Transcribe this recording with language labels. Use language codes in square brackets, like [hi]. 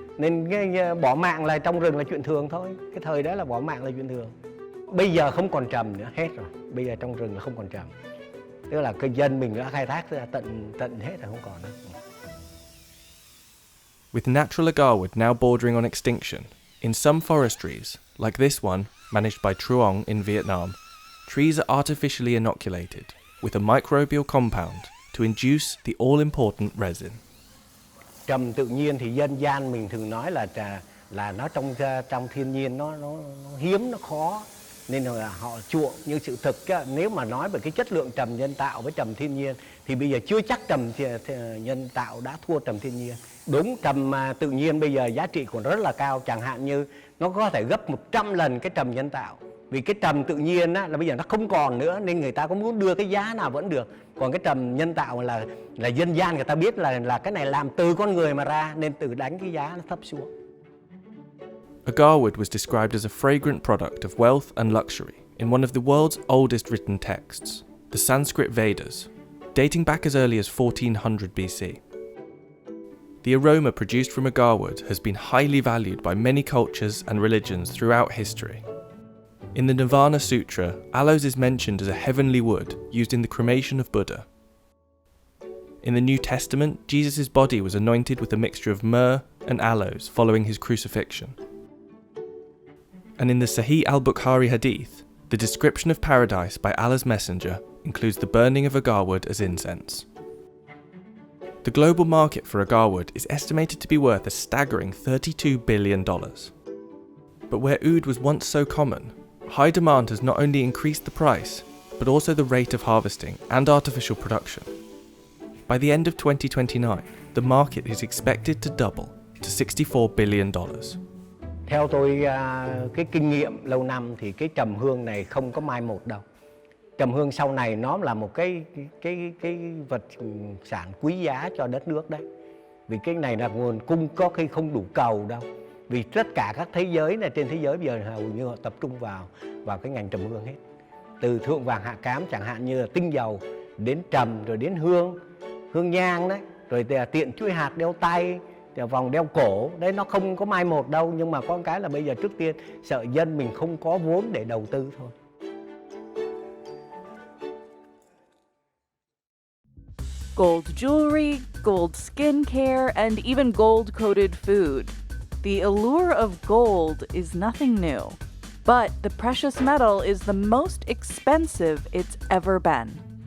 [vi] Nên bỏ mạng là trong rừng là chuyện thường thôi. Cái thời đó là bỏ mạng là chuyện thường. Bây giờ không còn trầm nữa, hết rồi. Bây giờ trong rừng là không còn trầm. Tức là cái dân mình đã khai thác ra tận hết rồi, không còn nữa. [en] With natural agarwood now bordering on extinction, in some forestries, like this one managed by Truong in Vietnam, trees are artificially inoculated with a microbial compound to induce the all-important resin. [vi] Trầm tự nhiên thì dân gian mình thường nói là nó trong thiên nhiên nó hiếm, nó khó, nên là họ chuộng. Nhưng sự thực nếu mà nói về cái chất lượng trầm nhân tạo với trầm thiên nhiên thì bây giờ chưa chắc trầm nhân tạo đã thua trầm thiên nhiên. Đúng, trầm tự nhiên bây giờ giá trị còn rất là cao, chẳng hạn như nó có thể gấp 100 lần cái trầm nhân tạo. Vì cái trầm tự nhiên là bây giờ nó không còn nữa, nên người ta có muốn đưa cái giá nào vẫn được. Còn cái trầm nhân tạo là dân gian người ta biết là cái này làm từ con người mà ra, nên tự đánh cái giá nó thấp xuống. [en] Agarwood was described as a fragrant product of wealth and luxury in one of the world's oldest written texts, the Sanskrit Vedas, dating back as early as 1400 BC. The aroma produced from agarwood has been highly valued by many cultures and religions throughout history. In the Nirvana Sutra, aloes is mentioned as a heavenly wood used in the cremation of Buddha. In the New Testament, Jesus' body was anointed with a mixture of myrrh and aloes following his crucifixion. And in the Sahih al-Bukhari hadith, the description of paradise by Allah's messenger includes the burning of agarwood as incense. The global market for agarwood is estimated to be worth a staggering $32 billion. But where oud was once so common, high demand has not only increased the price, but also the rate of harvesting and artificial production. By the end of 2029, the market is expected to double to $64 billion. [vi] Theo tôi, cái kinh nghiệm lâu năm thì cái trầm hương này không có mai một đâu. Trầm hương sau này nó là một cái vật sản quý giá cho đất nước đấy. Vì cái này là nguồn cung có khi không đủ cầu đâu. Vì tất cả các thế giới này, trên thế giới bây giờ hầu như họ tập trung vào cái ngành trầm hương hết. Từ thượng vàng hạ cám chẳng hạn như là tinh dầu, đến trầm, rồi đến hương nhang đấy, rồi tiện chuỗi hạt đeo tay, vòng đeo cổ, đấy nó không có mai một đâu. Nhưng mà có cái là bây giờ trước tiên sợ dân mình không có vốn để đầu tư thôi. [en] Gold jewelry, gold skincare, and even gold-coated food. The allure of gold is nothing new, but the precious metal is the most expensive it's ever been.